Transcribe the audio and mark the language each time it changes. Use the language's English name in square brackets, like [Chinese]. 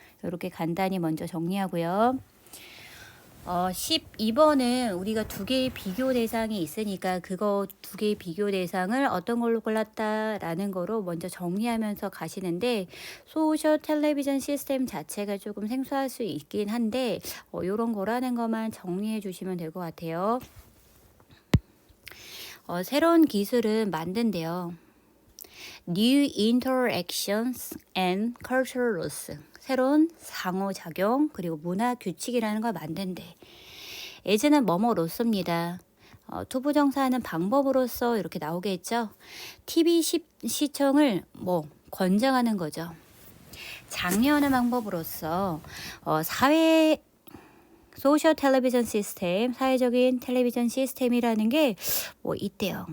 [Korean] 이렇게 간단히 먼저 정리하고요. 12번은 우리가 두 개의 비교 대상이 있으니까 그거 두 개의 비교 대상을 어떤 걸로 골랐다라는 거로 먼저 정리하면서 가시는데 소셜 텔레비전 시스템 자체가 조금 생소할 수 있긴 한데 이런 거라는 것만 정리해 주시면 될 것 같아요. 새로운 기술은 만든대요. [English] New interactions and cultural rules. [Korean] 새로운 상호작용 그리고 문화 규칙이라는 걸 만든대. as는 뭐뭐로서입니다. 투부정사하는 방법으로서 이렇게 나오겠죠. TV 시청을 권장하는 거죠. 장려하는 방법으로서 사회 소셜 텔레비전 시스템, 사회적인 텔레비전 시스템이라는 게 있대요.